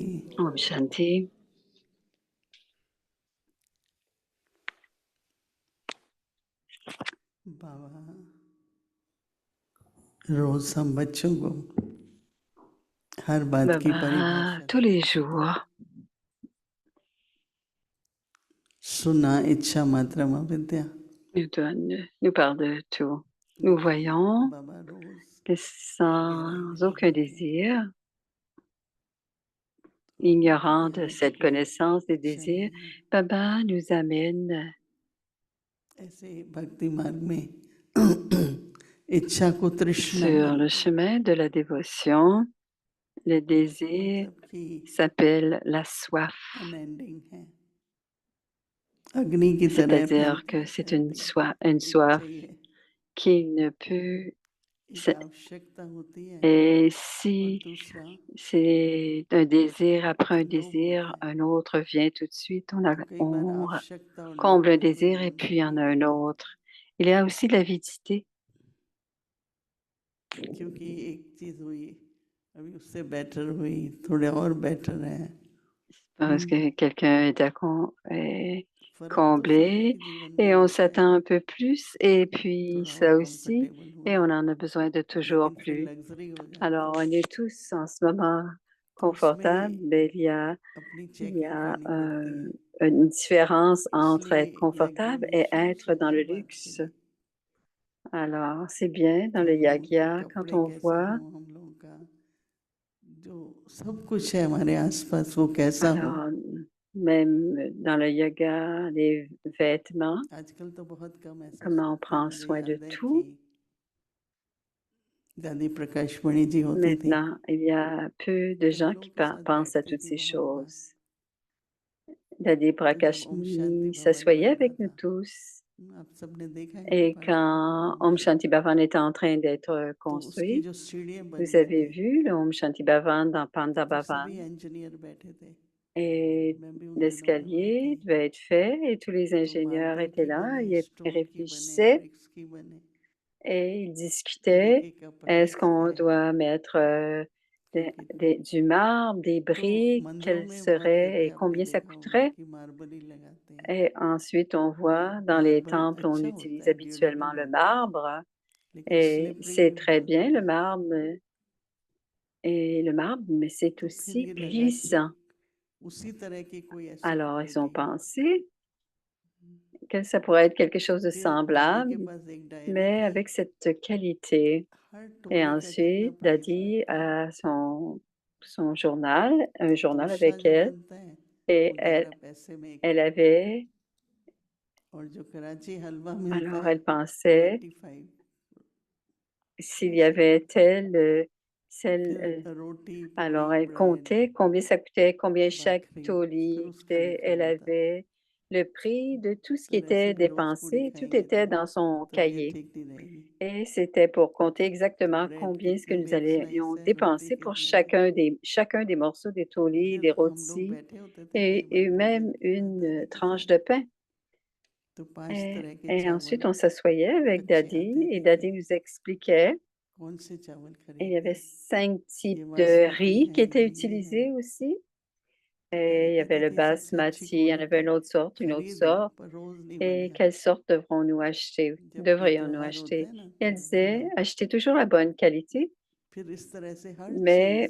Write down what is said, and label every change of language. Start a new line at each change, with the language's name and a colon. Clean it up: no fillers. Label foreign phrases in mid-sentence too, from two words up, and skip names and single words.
Hindi: Om Shanti. बाबा रोज हम बच्चों को हर बात की
French: Baba,
Hindi: परिभाषा
French: tous les jours,
Hindi: सुना इच्छा मात्रम अविद्या
French: nous parle de tout. Nous voyons
Hindi: बाबा रोज
French: que
Hindi: गहराई में
French: sans aucun
Hindi: जाते
French: désir,
Hindi: तो
French: ignorant
Hindi: कहते
French: de
Hindi: हैं कि
French: cette
Hindi: कोई
French: connaissance des
Hindi: इच्छा
French: désirs,
Hindi: नहीं है
French: Baba nous amène
Hindi: ऐसे भक्ति मार्ग में इच्छा को तृष्णा
French: sur le
Hindi: बोलते हैं
French: chemin de la dévotion. Le désir
Hindi: मतलब कि
French: s'appelle la soif,
Hindi: अनएंडिंग है अग्नि की तरह
French: c'est-à-dire
Hindi: फैलता
French: que
Hindi: है
French: c'est
Hindi: कहते
French: une
Hindi: हैं एक
French: soif
Hindi: चाहिए
French: qui ne peut.
Hindi: एक आवश्यकता होती है
French: Et
Hindi: और
French: si
Hindi: दूसरा
French: c'est un désir après un
Hindi: लोभ होता
French: désir,
Hindi: है
French: un autre vient tout de suite.
Hindi: तो कई बार
French: On
Hindi: आवश्यकता और लोभ
French: comble un
Hindi: दोनों ही
French: désir et puis il y
Hindi: बंधन
French: en
Hindi: में
French: a un
Hindi: रहते हैं
French: autre. Il y a aussi l'avidité,
Hindi: क्योंकि एक चीज हुई अभी उससे बेटर हुई थोड़े और बेटर है
French: parce que quelqu'un est
Hindi: फर्क तो सभी
French: comblé
Hindi: के जीवन में
French: et on
Hindi: आता
French: s'attend
Hindi: है
French: un peu plus et puis
Hindi: थोड़ा और
French: ça aussi,
Hindi: कंफर्टेबल हुआ
French: et on en a besoin de toujours
Hindi: लेकिन फिर
French: plus.
Hindi: लग्जरी हो जाती
French: Alors,
Hindi: है
French: on est tous en ce moment
Hindi: तो
French: confortables,
Hindi: उसमें
French: mais
Hindi: अपनी
French: il y
Hindi: चेकिंग
French: a
Hindi: करनी पड़ती है
French: une différence entre
Hindi: इसलिए
French: être
Hindi: यज्ञ
French: confortable
Hindi: में
French: et
Hindi: हमेशा
French: être dans
Hindi: हर
French: le
Hindi: बात के
French: luxe.
Hindi: लिए
French: Alors, c'est bien dans le
Hindi: चाहे उनके
French: yagya quand
Hindi: कपड़े
French: on
Hindi: कैसे
French: voit.
Hindi: हों हम लोगों का जो सब कुछ है हमारे आसपास वो कैसा हो
French: Alors, même dans le yoga, les vêtements,
Hindi: आजकल तो बहुत कम ऐसा
French: comment on
Hindi: सोचते हैं
French: prend
Hindi: मुझे
French: soin de
Hindi: याद है कि
French: tout.
Hindi: दादी प्रकाश मणि जी होती थी
French: Maintenant, il y a peu de
Hindi: तो हम
French: gens
Hindi: लोगों
French: qui
Hindi: के साथ
French: pensent à
Hindi: बैठती
French: toutes
Hindi: थी
French: ces
Hindi: बहुत बार
French: choses. Dadi
Hindi: तो जब ओम शांति
French: Prakashini
Hindi: भवन
French: s'assoyait
Hindi: बन रहा
French: avec nous
Hindi: था
French: tous.
Hindi: आप सबने देखा ही
French: Et
Hindi: होगा शायद
French: quand
Hindi: ओम
French: Om
Hindi: शांति
French: Shanti Bhavan était en train d'être
Hindi: तो उसकी
French: construit,
Hindi: जो सीढ़ियाँ
French: vous
Hindi: बन रही
French: avez
Hindi: थी
French: vu le Om Shanti Bhavan dans
Hindi: तो
French: Panda
Hindi: जब सभी
French: Bhavan.
Hindi: इंजीनियर बैठे थे
French: Et
Hindi: मैं भी उन दिनों में वहाँ थी
French: l'escalier devait être fait et tous les
Hindi: तो
French: ingénieurs
Hindi: मार्बल
French: étaient
Hindi: की
French: là,
Hindi: बने
French: ils
Hindi: स्टोन की बने
French: réfléchissaient
Hindi: ब्रिक्स की बने
French: et ils
Hindi: फिर एक
French: discutaient.
Hindi: एक का
French: Est-ce
Hindi: प्राइस क्या
French: qu'on
Hindi: है
French: doit mettre
Hindi: क्योंकि
French: du marbre, des
Hindi: तो
French: briques,
Hindi: मंदिरों
French: quel
Hindi: में बहुत
French: serait
Hindi: करके
French: et
Hindi: आपने
French: combien ça
Hindi: देखा होगा
French: coûterait?
Hindi: कि मार्बल ही लगाते हैं
French: Et ensuite, on voit dans les
Hindi: मार्बल
French: temples, on
Hindi: अच्छा होता
French: utilise
Hindi: है
French: habituellement
Hindi: ड्यूरेबल
French: le
Hindi: होता है
French: marbre
Hindi: लेकिन
French: et
Hindi: स्लिपरी
French: c'est
Hindi: भी
French: très
Hindi: बहुत
French: bien
Hindi: हो
French: le
Hindi: जाता है
French: marbre mais c'est
Hindi: तो फिर
French: aussi
Hindi: ये लगा कि
French: glissant.
Hindi: उसी तरह की कोई ऐसी
French: Alors, ils ont
Hindi: क्वालिटी
French: pensé que ça pourrait être quelque chose de
Hindi: फिर दादी
French: semblable,
Hindi: के पास एक डायरी
French: mais
Hindi: थी
French: avec cette qualité.
Hindi: हर
French: Et
Hindi: टुकड़े का कितना
French: ensuite,
Hindi: प्राइस
French: Dadi
Hindi: लगता है
French: a son journal, un
Hindi: तो
French: journal
Hindi: उषा
French: avec
Hindi: जो
French: elle,
Hindi: बनता है
French: et
Hindi: वो 11 पैसे में एक
French: elle
Hindi: मिलता है
French: avait,
Hindi: और जो कराची हलवा मिलता
French: alors
Hindi: है
French: elle pensait
Hindi: 25
French: s'il y
Hindi: ऐसे
French: avait celle,
Hindi: फिर रोटी पूड़ी
French: alors elle
Hindi: ब्रेड
French: comptait combien ça coûtait, combien chaque
Hindi: भाखरी फिर
French: toli
Hindi: उसका
French: coûtait.
Hindi: लिखा
French: Elle
Hindi: हुआ था
French: avait le prix de tout ce qui
Hindi: तो ऐसे
French: était
Hindi: भी रोज पूड़ी
French: dépensé, tout
Hindi: खाएंगे तो
French: était dans son
Hindi: तबीयत
French: cahier
Hindi: ठीक नहीं रहेगी।
French: et c'était pour compter
Hindi: तो
French: exactement
Hindi: ब्रेड
French: combien est-ce que
Hindi: कितने
French: nous
Hindi: में
French: allions
Hindi: स्लाइस है, रोटी
French: dépenser pour
Hindi: कितने में।
French: chacun des morceaux des taulis, des
Hindi: फिर हम लोग
French: rôtis
Hindi: बैठे होते थे कई बार
French: et
Hindi: भोजन
French: même une
Hindi: दादी के
French: tranche
Hindi: साथ,
French: de pain.
Hindi: तो 5 तरह के
French: Et
Hindi: चावल
French: ensuite, on s'assoyait avec
Hindi: अच्छे
French: Daddy
Hindi: आते
French: et
Hindi: थे
French: Daddy
Hindi: कि
French: nous expliquait.
Hindi: कौन से चावल
French: Et il y
Hindi: खरीदने
French: avait
Hindi: हैं।
French: 5
Hindi: ये
French: types de
Hindi: बासमती
French: riz qui
Hindi: है,
French: étaient
Hindi: ये है।
French: utilisés aussi.
Hindi: तो दादी
French: Et il y avait
Hindi: कहती
French: le
Hindi: थी सबसे अच्छी
French: basmati, il y en avait une autre
Hindi: खरीदो
French: sorte.
Hindi: पर रोज नहीं
French: Et
Hindi: बनेगा।
French: quelle sorte devrons-nous acheter?
Hindi: जब कोई
French: Devrions-nous
Hindi: त्योहार होते
French: acheter?
Hindi: हैं ना
French: Et
Hindi: तो
French: elle disait,
Hindi: बनाओ।
French: achetez toujours la bonne qualité,
Hindi: फिर इस तरह से हर
French: mais